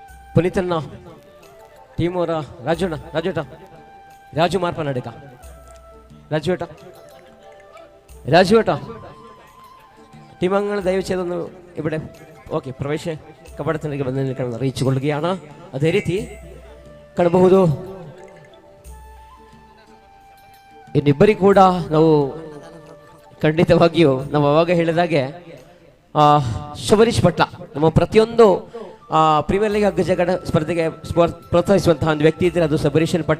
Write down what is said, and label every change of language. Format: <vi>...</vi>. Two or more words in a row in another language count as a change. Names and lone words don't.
<kn>ಪುನೀತನ್ನ ಟೀಮ್ ಅವರ ರಾಜು ಮಾರ್ಪನಾಡಿಕ</kn> <ml>രാജു ഏട്ടാ ടീം അംഗങ്ങൾ ദയവ് ചെയ്തൊന്ന് ഇവിടെ</ml> <kn>ಓಕೆ ಪ್ರವೇಶ ಕಬಡತನಿಗೆ ಬಂದು ನಿಲ್ಕೊಂಡು അറിയിച്ചുകൊള്ളുകയാണ്. ಅದೇ ರೀತಿ ಕಾಣಬಹುದು ಇನ್ನಿಬ್ಬರಿಗೂ ಕೂಡ ನಾವು ಖಂಡಿತವಾಗಿಯೂ ನಾವು ಅವಾಗ ಹೇಳಿದಾಗೆ ಶಬರೀಶ್ ಭಟ್ಲ ನಮ್ಮ ಪ್ರತಿಯೊಂದು ಪ್ರೀಮಿಯರ್ ಲೀಗ್ ಹಗ್ಗ ಜಗಡ ಸ್ಪರ್ಧೆಗೆ ಪ್ರೋತ್ಸಾಹಿಸುವಂತಹ ಒಂದು ವ್ಯಕ್ತಿ ಇದ್ದರೆ ಅದು ಶಬರೀಶನ್ ಭಟ್ಲ.</kn>